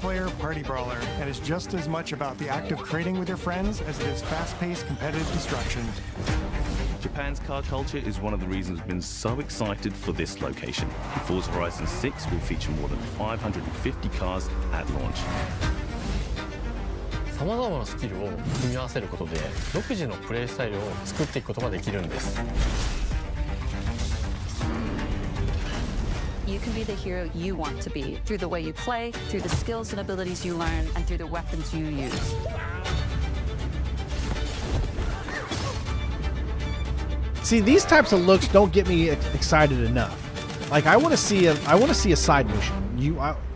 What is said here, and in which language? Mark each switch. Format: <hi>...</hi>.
<en>multiplayer party brawler and is just as much about the act of trading with your friends as it is fast-paced competitive destruction. Japan's car culture is one of the reasons we've been so excited for this location. Forza Horizon 6 will feature more than 550 cars at launch.</en> <ja>さまざまなスキルを組み合わせることで独自のプレイスタイルを作っていくことができるんです。</ja> <en>You can be the hero you want to be through the way you play, through the skills and abilities you learn, and through the weapons you use. See, these types of looks don't get me excited enough. Like, I want to see a side mission.</en>